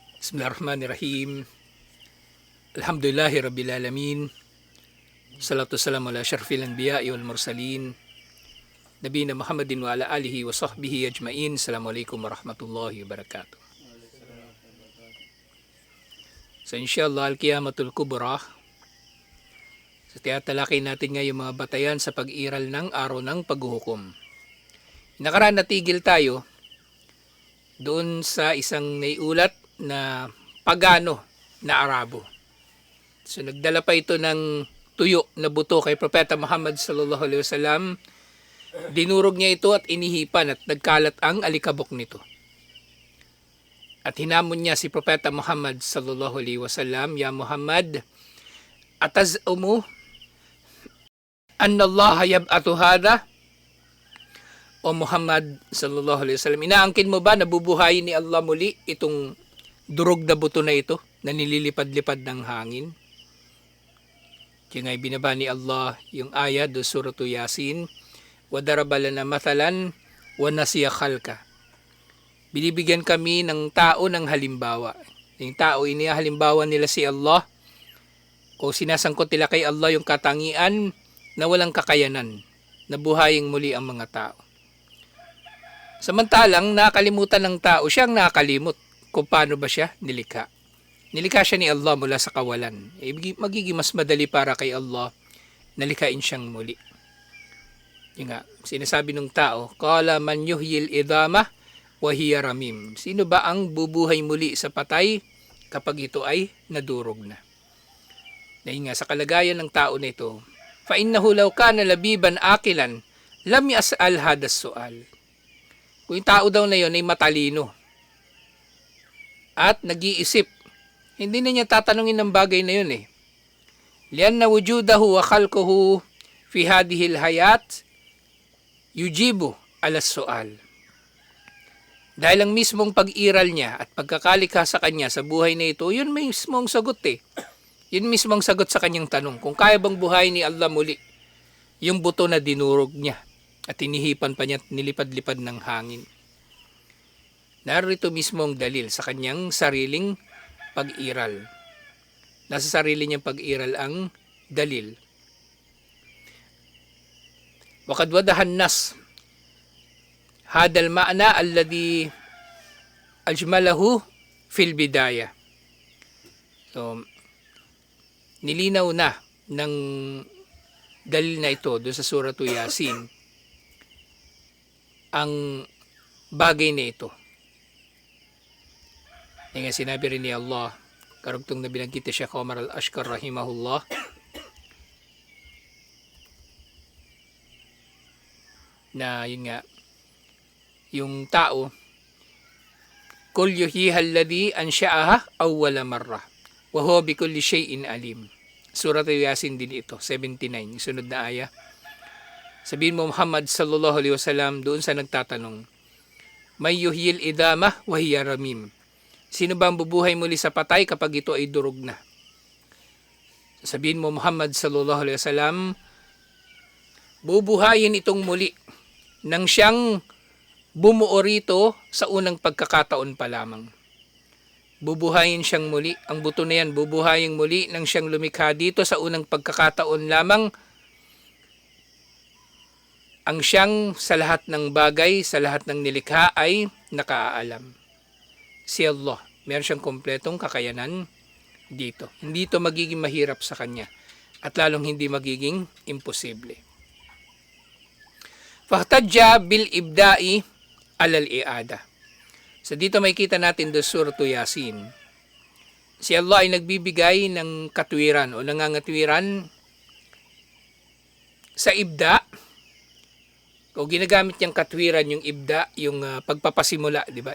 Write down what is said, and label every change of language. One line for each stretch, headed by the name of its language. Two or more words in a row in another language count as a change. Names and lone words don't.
Arabic: بسم الله الرحمن الرحيم الحمد لله رب العالمين. الصلاة والسلام على أشرف الأنبياء والمرسلين. نبينا محمد وعلى آله وصحبه أجمعين. السلام عليكم ورحمة الله وبركاته. So إن شاء الله القيامة الكبرى.
Filipino: So tiyatalakay natin ngayon mga batayan sa pag-iral ng araw ng paghuhukom. Nakaraan natigil tayo doon sa isang naiulat na pagano na Arabo. So nagdala pa ito ng tuyo na buto kay Propeta Muhammad
Arabic: صلى الله عليه وسلم.
Filipino: Dinurog niya ito at inihipan at nagkalat ang alikabok nito. At hinamon niya si Propeta Muhammad
Arabic: صلى الله عليه وسلم, "يا محمد أتزعم أن الله يبعث هذا?" O محمد صلى الله عليه وسلم,
Filipino: inaangkin mo ba na bubuhayin ni Allah muli itong durog na buto na ito na nililipad-lipad ng hangin? Kaya nga'y binaba ni Allah yung ayat do suratu Yasin,
Arabic: "وضرب لنا مثلا ونسي خلقه."
Filipino: Binibigyan kami ng tao ng halimbawa. Yung tao, inihalimbawa nila si Allah o sinasangkot nila kay Allah yung katangian na walang kakayanan na buhayin muli ang mga tao. Samantalang nakalimutan ng tao, siyang nakalimot kung paano ba siya nilikha. Nilikha siya ni Allah mula sa kawalan. Magiging mas madali para kay Allah nalikhain siyang muli. Yung nga, sinasabi ng tao,
Arabic: "قال من يحيي العظام وهي رميم."
Filipino: Sino ba ang bubuhay muli sa patay kapag ito ay nadurog na? Dahil nga sa kalagayan ng tao na ito,
Arabic: فإنه لو كان لبيبا عاقلا لم يسأل هذا السؤال.
Filipino: Kung yung tao daw na yun ay matalino at nag-iisip, hindi na niya tatanungin ng bagay na yun eh.
Arabic: لأن وجوده وخلقه في هذه الحياة يجيب على السؤال.
Filipino: Dahil ang mismong pag-iral niya at pagkakalikha sa kanya sa buhay na ito, yun mismong sagot eh. Yun mismong sagot sa kanyang tanong. Kung kaya bang buhay ni Allah muli yung buto na dinurog niya at inihipan pa niya at nilipad-lipad ng hangin. Narito mismo ang dalil sa kanyang sariling pag-iral. Nasa sarili niyang pag-iral ang dalil.
Arabic: وقد وضح النص هذا المعنى الذي أجمله في البداية.
Filipino: So, nilinaw na ng dalil na ito doon sa suratu Yasin ang bagay na ito. Nga sinabi rin ni Allah, karugtong na binanggit ni Sheikh Omar Al-Ashkar rahimahullah, na yun nga, yung tao,
Arabic: "قل يحييها الذي أنشأها أول مرة وهو بكل شيء عليم."
Filipino: Surat Yasin din ito, 79, yung sunod na aya. Sabihin mo Muhammad
Arabic: صلى الله عليه وسلم
Filipino: doon sa nagtatanong,
Arabic: "من يحيي العظام وهي رميم."
Filipino: Sino ba ang bubuhay muli sa patay kapag ito ay durog na? Sabihin mo Muhammad
Arabic: صلى الله عليه وسلم,
Filipino: bubuhayin itong muli nang siyang bumuo rito sa unang pagkakataon pa lamang. Bubuhayin siyang muli, ang buto na yan bubuhayin muli nang siyang lumikha dito sa unang pagkakataon lamang. Ang siyang sa lahat ng bagay, sa lahat ng nilikha ay nakaalam. Si Allah, meron siyang kompletong kakayanan dito. Hindi ito magiging mahirap sa kanya at lalong hindi magiging imposible.
Arabic: فاحتج بالإبداء على الإعادة.
Filipino: So dito makikita natin do suratu Yasin. Si Allah ay nagbibigay ng katwiran o nangangatwiran sa ibda. O ginagamit niyang katwiran yung ibda, yung pagpapasimula, di ba?